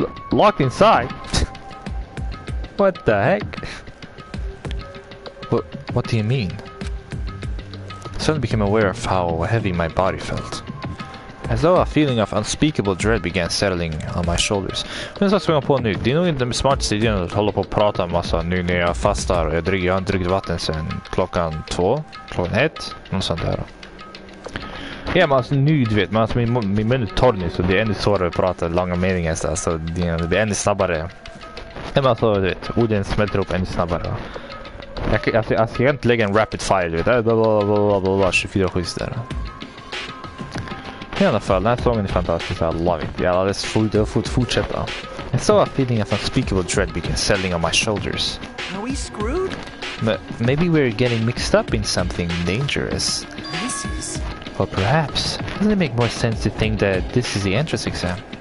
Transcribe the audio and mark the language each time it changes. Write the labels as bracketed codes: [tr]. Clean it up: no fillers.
[en] Locked inside? What the heck? What do you mean? I suddenly became aware of how heavy my body felt. As though a feeling of unspeakable dread began settling on my shoulders. [sv] Men så ska jag på nu. Det är nog inte den smartaste idén att hålla på och prata en massa nu när jag fastar. Jag har inte druckit vatten sedan klockan 1, något sånt där. Ja, men alltså nu du vet, men alltså, min mun är torr nu så det är ännu svårare att prata långa meningar så alltså, det blir ännu snabbare. Ja, men alltså du vet, orden smälter upp ännu snabbare. Jag kan inte lägga en rapid fire, du vet, 24-7 där. I alla fall, den här sången är fantastisk, [en] I love it. [sv] Ja, [en] let's [sv] fortsätta. [en] I saw a feeling of unspeakable dread began settling on my shoulders. Are we screwed? But maybe we're getting mixed up in something dangerous. This is... Or perhaps, doesn't it make more sense to think that this is the entrance exam?